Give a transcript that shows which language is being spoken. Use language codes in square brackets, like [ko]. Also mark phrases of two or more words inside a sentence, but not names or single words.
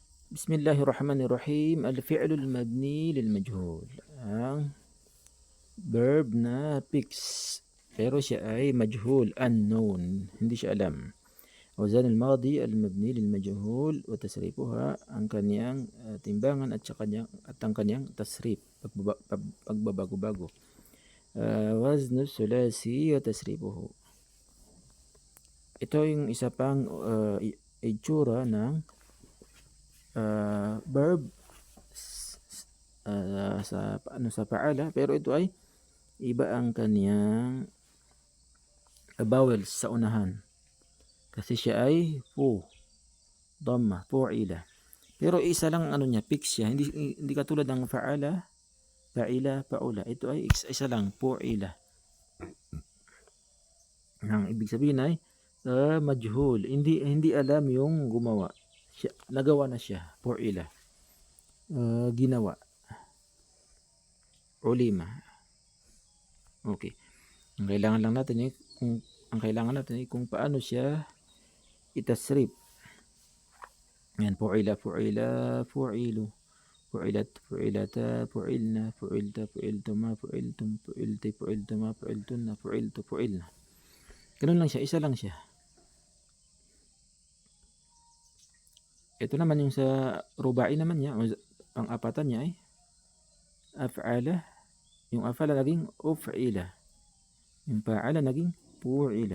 [ar] بسم الله الرحمن الرحيم. الفعل المبني للمجهول. [tl] Ang verb na fix. Pero siya ay majhul, unknown. Hindi siya alam. [ar] أوزان الماضي المبني للمجهول وتصريفها [tl] ang kaniyang timbangan at ang kaniyang tasrif, pagbabago-bago. [ar] وزن ثلاثي وتصريفه. [tl] Ito yung isa pang itsura ng verb sa paala, pero ito ay iba ang kaniyang vowels sa unahan kasi siya ay dhamma, fu'ila. Pero isa lang ano niya, fix siya, hindi katulad ng fa'ala, fa'ila, fa'ula. Ito ay isa lang, fu'ila. Ang ibig sabihin ay majhul, hindi alam yung gumawa. Nagawa na siya, fu'ila. Ginawa, ulima. Okay. Ang kailangan natin ay kung paano siya itasrif. Yan, [ar] فُعِلَ، فُعِلا، فُعِلَت، فُعِلَتا، فُعِلْنَ، فُعِلْتَ، فُعِلْتُما، فُعِلْتُم، فُعِلْتِ، فُعِلْتُما، فُعِلْتُنَّ، فُعِلْتُ، فُعِلْنا. [tl] Ganun lang siya, isa lang siya. Ito naman yung sa rubai naman niya, ang apatan niya ay af'ala. Yung af'ala naging uf'ila. Yung fa'ala naging fu'ila.